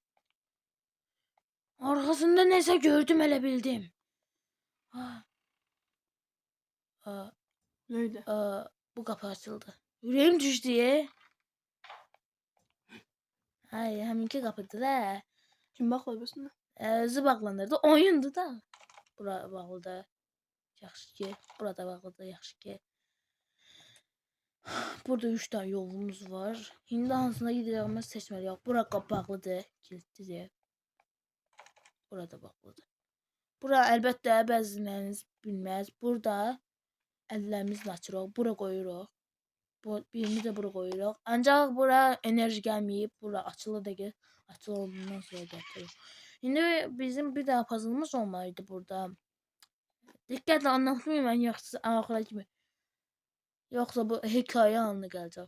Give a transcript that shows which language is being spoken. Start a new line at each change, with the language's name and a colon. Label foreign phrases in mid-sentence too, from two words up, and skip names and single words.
Turkish: Arkasında neyse gördüm elə bildim. Neydi? Bu kapı açıldı. Yüreğim düştü ya.
Azerbaijani: Hayır, həminki qapıdır da.
Turkish: Kim bağladı üstüne?
Azerbaijani: Özü bağlanırdı. Oyundu da. Bura bağlıdır. Yaxşı ki. Burada bağlıdır. Yaxşı ki.
Turkish: Burada 3 tane yolumuz var.
Azerbaijani: İndi hansına
Turkish: gideceğimiz seçmeliyik.
Azerbaijani: Bura bağlıdır. Kilitlidir. Burada bağlıdır. Bura əlbəttə bəziləriniz bilməz. Burada əllərimizlə açırıq. Bura qoyuruq.
Turkish: Birini de bura koyuyoruz. Ancak bura enerji gelmeyip bura açılı da ki açıldığından sonra getiriyor. Şimdi bizim bir daha puzzle'ımız olmalıydı burada. Dikkatle anlatmayayım ben yoksa ahıra gibi. Yoksa bu hikaye haline gelecek.